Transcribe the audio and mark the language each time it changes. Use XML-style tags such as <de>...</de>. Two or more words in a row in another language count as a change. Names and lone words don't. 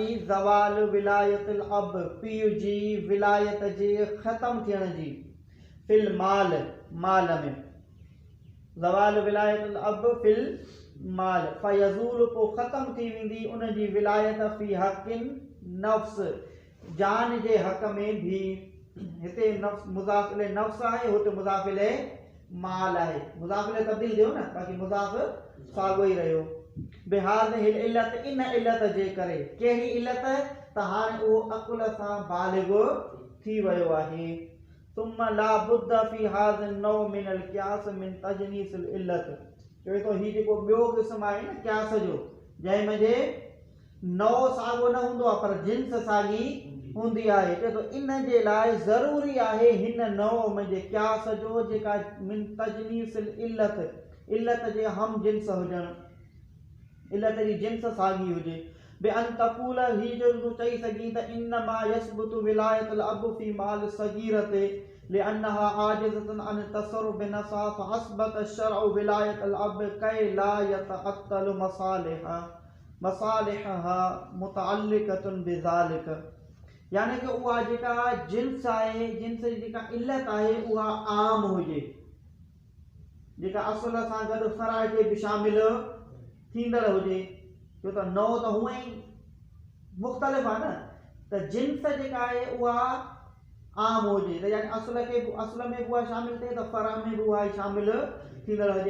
<ar>زوال ولاية الأب,</ar> <sd>पीउ जी विलायत जे ख़तम थियण जी।</sd> <ar>في المال,</ar> <sd>माल में।</sd> <ar>زوال ولاية الأب في المال فيزول,</ar> <sd>पोइ ख़तम थी वेंदी उन जी विलायत</sd> <ar>في حق النفس,</ar> <sd>जान जे हक़ में भी। हिते नफ्स</sd> <ar>مضاف إليه</ar> <sd>नफ्स आहे, हुते</sd> <ar>مضاف إليه</ar> <sd>माल आहे।</sd> <ar>مضاف إليه</ar> <sd>तब्दील थियो न, बाक़ी मुज़ाफ़ साॻियो ई रहियो।</sd> <ar>بهذه العلة,</ar> <sd>इन इल्लत जे करे। कहिड़ी इल्लत? त हाणे उहो अकुल सां बालिग थी वियो आहे।</sd> <ar>ثم لا بد في هذا النوع من القياس من تجنيس العلة.</ar> <sd>चवे थो हीउ जेको ॿियो क़िस्म आहे न क़ियास जो, जंहिं मंझि नौ साॻियो न हूंदो आहे पर जिन्स साॻी हूंदी आहे। चए थो इन जे लाइ ज़रूरी आहे हिन नओ में क़यास जो जेका</sd> <ar>من تجنيس العلة</ar> <sd>जे हम जिन्स हुजणु, इल्लत जी जिन्स साॻी हुजे।</sd> <ar>بأن تقول</ar> <sd>ही जो तूं चई सघीं त</sd> <ar>إنما يثبت ولاية الأب في مال الصغيرة لأنها عاجزة عن التصرف بنفسها فأثبت الشرع ولاية الأب كي لا يتعطل مصالحها متعلقة بذلك.</ar> <sd>यानी कि उहा जेका जिन्स आहे, जिन्स जी जेका इल्लत आहे उहा आम हुजे, जेका असुल सां गॾु फ़राअ जे बि शामिल थींदड़ हुजे। छो त नओ त हूअं ई मुख़्तलिफ़ आहे न, त जिन्स जेका आहे उहा आम हुजे, त यानी असुल में बि उहा शामिल थिए त फ़राअ में बि उहा शामिल थींदड़ हुजे।</sd>